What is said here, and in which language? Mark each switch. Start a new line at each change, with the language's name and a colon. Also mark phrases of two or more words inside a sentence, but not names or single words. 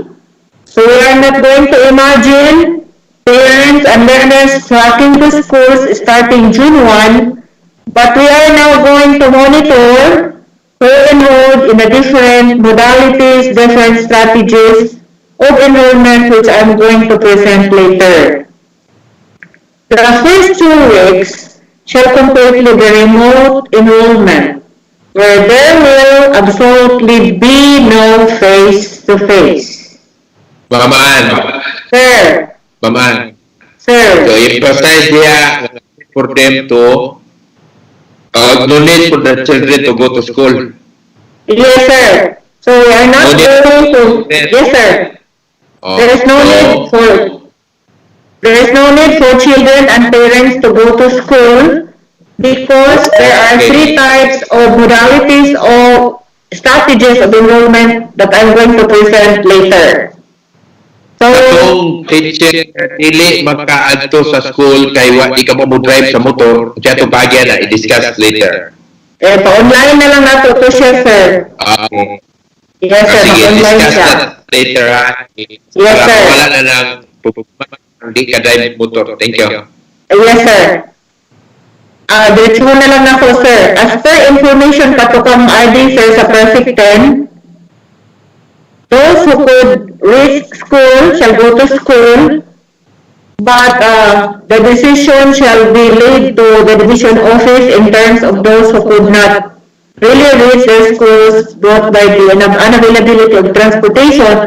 English: So we are not going to imagine parents and learners tracking to schools starting June 1, but we are now going to monitor who enrolled in the different modalities, different strategies of enrollment, which I'm going to present later. The first 2 weeks shall completely be remote enrollment, where there will absolutely be no face-to-face. Ma'am Ann. Sir. Ma'am Ann. Sir. So, emphasize here for them to no need for the children to go to school. Yes, sir. So we are not going to. Yes, sir. There is no need for children and parents to go to school because there are 3 types of modalities or strategies of enrollment that I'm going to present later. So,
Cebuano: kung teacher dili makaadto sa school kay wa di ka mo drive sa motor, kaya to bagay na
English: i-discuss later.
Cebuano: pa-online na lang nato to siya, sir.
English: Yes, sir.
Cebuano: Sige, Pa-online
English: discuss
Cebuano: siya.
English: that later, ha? Yes,
Cebuano: Para
English: sir.
Filipino: wala na lang hindi ka drive motor.
English: Thank you. Yes,
Filipino: sir. Diretso na lang ako, sir.
English: As per information katukang ID, sir, sa Perfect 10, those who could reach school shall go to school, but the decision shall be laid to the division office in terms of those who could not really reach their schools brought by the unavailability of transportation.